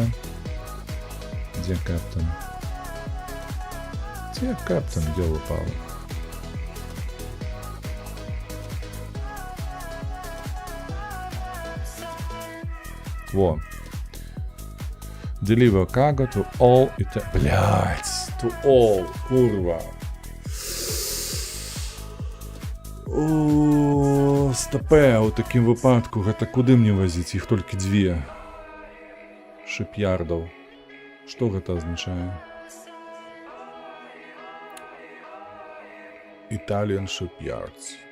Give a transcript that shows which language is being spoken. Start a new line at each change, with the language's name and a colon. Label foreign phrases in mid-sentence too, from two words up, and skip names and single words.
Belarusian: Дзе Кэптэн? Дзе упал? Во.
English: Deliver cargo to all Блядь, to all, курва.
Belarusian: О, стопе,
Ukrainian: у такім випадку,
Belarusian: гэта куды мне возіць? Іх толькі дзве. Шип'ярдаў. Што гэта азначае?
English: Italian Shipyards.